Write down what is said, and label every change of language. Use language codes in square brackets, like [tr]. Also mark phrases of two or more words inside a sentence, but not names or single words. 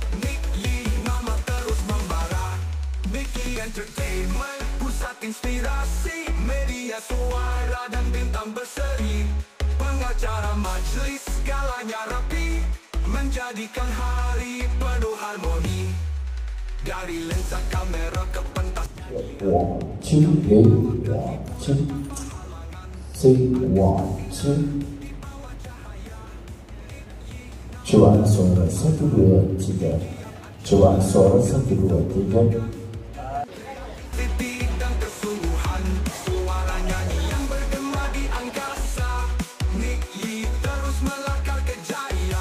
[ms] Niki nama terus membara. Niki Niki Entertainment, pusat inspirasi, media suara dan bintang berseri, pengacara majlis segalanya rapi, menjadikan hari penuh harmoni. Dari lensa kamera ke pentas 我知有我知，C 我知。 Coba suara 1, 2, 3. Coba suara 1, 2, 3. titik dan kesungguhan, suara nyanyi yang bergema di angkasa. Niki terus melangkah kejaya.